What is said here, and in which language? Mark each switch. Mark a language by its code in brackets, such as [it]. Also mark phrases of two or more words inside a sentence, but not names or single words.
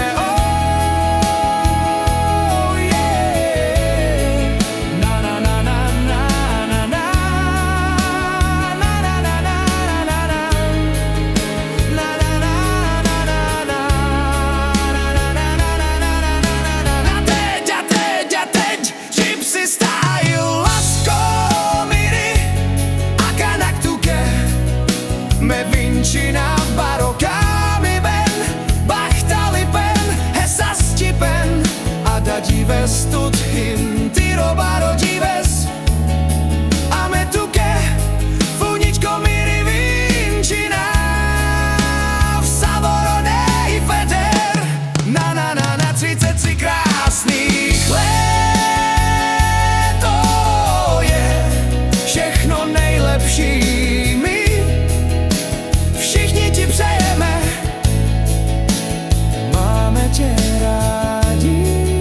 [cs] Oh yeah, na na na na na na na, na na na na na na. A teď, Gypsy style, [rom] lasko miri, akanaktuke, me vincina barokami ben, bahtalipen, hesas tipen, adagives tut hinti robaro gives, ametuke, funičko miri vincina, v savoronej feder, [cs] na na na na, 33 krásných let, to je všechno nejlepší. My všichni ti přejeme, máme tě rádi.